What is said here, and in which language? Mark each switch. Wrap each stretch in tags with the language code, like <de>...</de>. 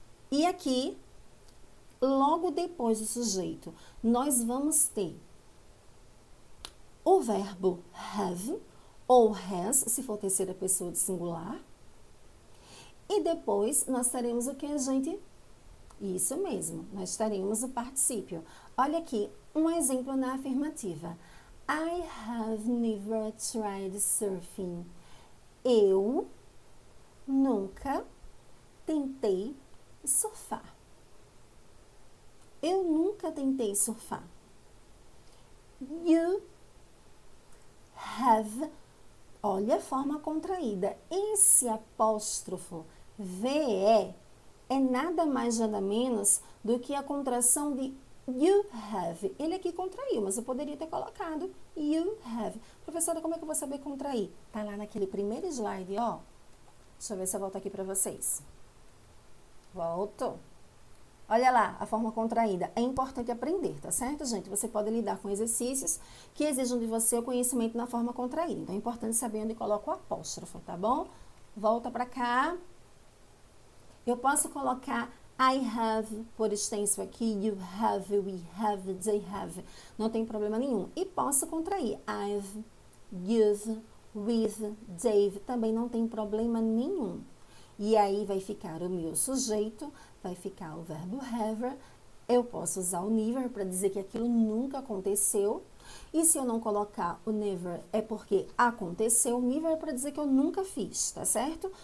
<pt>E aqui, logo depois do sujeito, nós vamos ter o verbo have ou has, se for terceira pessoa de singular. E depois nós teremos o que, gente? Isso mesmo, nós teremos o particípio. Olha aqui, um exemplo na afirmativa.</pt> <en>I have never tried surfing.</en> <pt>Eu nunca tentei surfar. Eu nunca tentei surfar.</pt> <en>You have,</en> <pt>olha a forma contraída. Esse apóstrofo VE é nada mais nada menos do que a contração de</pt> <en>you have.</en> <pt>Ele aqui contraiu, mas eu poderia ter colocado</pt> <en>you have.</en> <pt>Professora, como é que eu vou saber contrair? Tá lá naquele primeiro slide, ó. Deixa eu ver se eu volto aqui para vocês. Volto. Olha lá, a forma contraída. É importante aprender, tá certo, gente? Você pode lidar com exercícios que exijam de você o conhecimento na forma contraída. Então, é importante saber onde coloca o apóstrofo, tá bom? Volta pra cá. Eu posso colocar</pt> <en>I have,</en> <pt>por extenso aqui,</pt> <en>you have, we have, they have.</en> <pt>Não tem problema nenhum. E posso contrair</pt> <en>I've, you've, with, they've.</en> <pt>Também não tem problema nenhum. E aí vai ficar o meu sujeito, vai ficar o verbo have eu posso usar o never para dizer que aquilo nunca aconteceu. E se eu não colocar o never, é porque aconteceu. O never é para dizer que eu nunca fiz, tá certo?</pt>